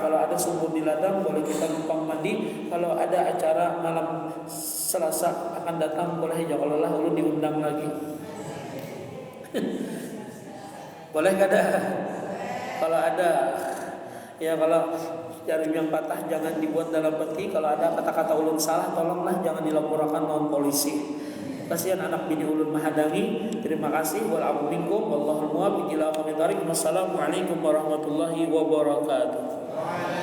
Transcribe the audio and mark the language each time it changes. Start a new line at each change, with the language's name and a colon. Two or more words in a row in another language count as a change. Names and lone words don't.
Indonesian: Kalau ada sumur di ladang boleh kita numpang mandi. Kalau ada acara malam Selasa akan datang boleh ya.
Banjar: Kalau lah ulun diundang lagi. Boleh kada?
Indonesian: Kalau ada ya, kalau jarum yang patah jangan dibuat dalam peti. Kalau ada kata-kata ulun salah tolonglah jangan dilaporkan non polisi.
Banjar: Kasihan anak bini ulun mahadangi.
Indonesian: Terima kasih.
Arabic: ومنكم والله الموفق إلى أقوم الطريق. والسلام عليكم ورحمة الله وبركاته.